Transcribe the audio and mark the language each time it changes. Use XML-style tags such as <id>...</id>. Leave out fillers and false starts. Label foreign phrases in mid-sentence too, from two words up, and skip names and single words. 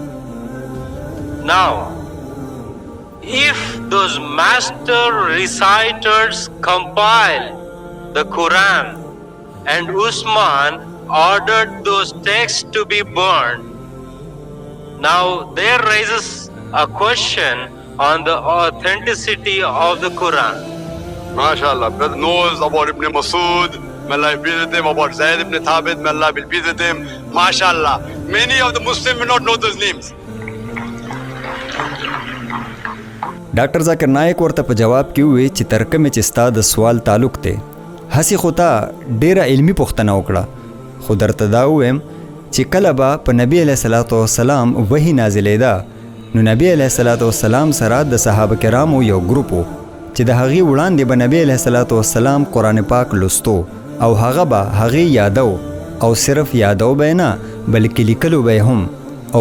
<en>Now, if those master reciters compile the Quran and Usman ordered those texts to be burned, now there rises a question on the authenticity of the Quran. MashaAllah, brother knows about Ibn Masud, may Allah be with him, about Zayd ibn Thabit, may Allah be with him. MashaAllah, many of the Muslims will not know those names.</en> <ps>ډاکټر ذاکر نایک ورته په جواب کې وویل چې تر کومې چې ستا د سوال تعلق دی هسې خو تا ډېره علمي پوښتنه وکړه خو درته دا ووایم چې کله به په نبي علیه صلات وسلام وحي نازلېده نو نبي علیه صلات وسلام سره د صحابه کرامو یو ګروپ و چې د هغې وړاندې به نبي علیه صلات وسلام قرآن پاک لوستو او هغه به هغې یادو او صرف یادو به نه بلکې لیکلو به هم او</ps>